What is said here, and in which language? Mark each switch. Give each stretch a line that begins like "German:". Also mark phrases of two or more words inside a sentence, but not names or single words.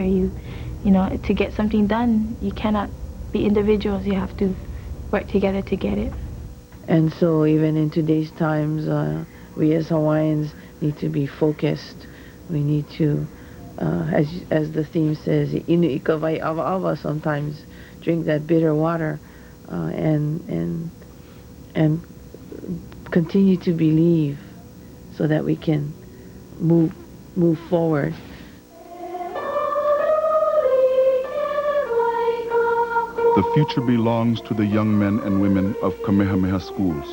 English: To get something done, you cannot be individuals. You have to work together to get it. And so even in today's times, we as Hawaiians need to be focused. We need to, as the theme says,
Hawaiian: inu ikawai ava ava,
English: sometimes drink that bitter water, and continue to believe so that we can move forward. The future belongs to the young men and women of Kamehameha schools.